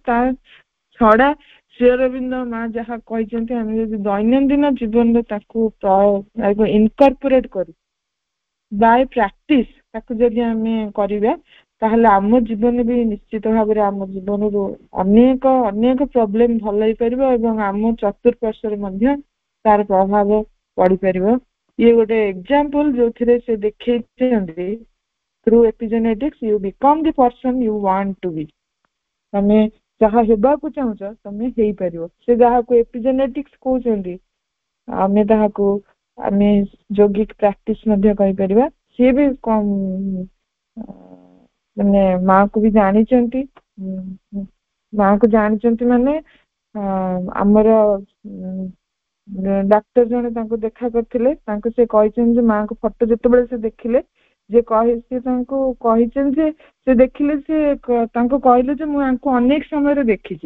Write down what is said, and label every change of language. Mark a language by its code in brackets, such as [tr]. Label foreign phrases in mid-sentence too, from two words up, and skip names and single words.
[or] ତା ଛଡା ଶ୍ରୀ ଅରବିନ୍ଦ ମା ଯାହା କହିଛନ୍ତି ଆମେ ଯଦି ଦୈନନ୍ଦିନ ଜୀବନରେ ତାକୁ ଇନକର୍ପୋରେଟ କରୁ, [en] by practice [or] ତାକୁ ଯଦି ଆମେ କରିବା, ତାହେଲେ ଆମ ଜୀବନ ବି ନିଶ୍ଚିତ ଭାବରେ ଆମ ଜୀବନରୁ ଅନେକ ପ୍ରୋବ୍ଲେମ ଭଲ ହେଇପାରିବ ଏବଂ ଆମ ଚତୁଃପାର୍ଶ୍ୱରେ ମଧ୍ୟ ତାର ପ୍ରଭାବ ପଡିପାରିବ। ଇଏ ଗୋଟେ ଏକ୍ସାମ୍ପଲ ଯୋଉଥିରେ ସେ ଦେଖେଇଛନ୍ତି [en] through epigenetics you become the person you want to be। [or] ତମେ ଯାହା ହେବାକୁ ଚାହୁଁଛ ତମେ ହେଇପାରିବ। ସେ ଯାହାକୁ ଏପିଜେନେଟିକ୍ସ କହୁଛନ୍ତି, ଆମେ ତାହାକୁ ଆମେ ଯୋଗିକ ପ୍ରାକ୍ଟିସ ମଧ୍ୟ କହିପାରିବା। ସିଏ ବି ମାନେ ମାକୁ ବି ଜାଣିଛନ୍ତି, ମାନେ ଆମର ଡାକ୍ତର ଜଣେ ତାଙ୍କୁ ଦେଖା କରିଥିଲେ, ତାଙ୍କୁ ସେ କହିଛନ୍ତି ଯେ ମାଙ୍କ ଫଟୋ ଯେତେବେଳେ ସେ ଦେଖିଲେ, ସେ ତାଙ୍କୁ କହିଛନ୍ତି ଯେ ସେ ଦେଖିଲେ, ସେ ତାଙ୍କୁ କହିଲେ ଯେ ମୁଁ ୟାଙ୍କୁ ଅନେକ ସମୟରେ ଦେଖିଛି।